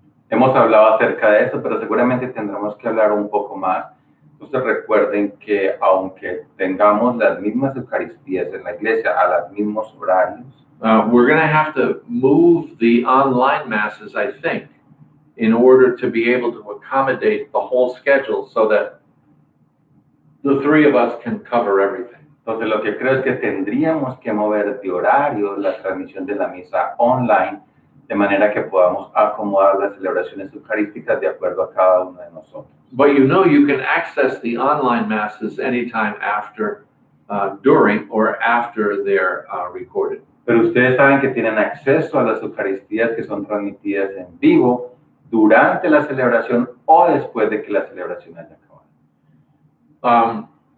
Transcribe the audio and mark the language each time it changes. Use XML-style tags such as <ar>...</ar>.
<es>Hemos hablado acerca de esto, pero seguramente tendremos que hablar un poco más. Ustedes recuerden que aunque tengamos las mismas Eucaristías en la iglesia a los mismos horarios,</es> <en>we're going to have to move the online Masses, I think, in order to be able to accommodate the whole schedule so that the 3 of us can cover everything.</en> <es>Entonces lo que creo es que tendríamos que mover de horario la transmisión de la misa online, de manera que podamos acomodar las celebraciones eucarísticas de acuerdo a cada uno de nosotros.</es> <en>But you can access the online Masses anytime after, during, or after they're recorded.</en> <es>Pero ustedes saben que tienen acceso a las Eucaristías que son transmitidas en vivo durante la celebración o después de que la celebración haya acabado.</es>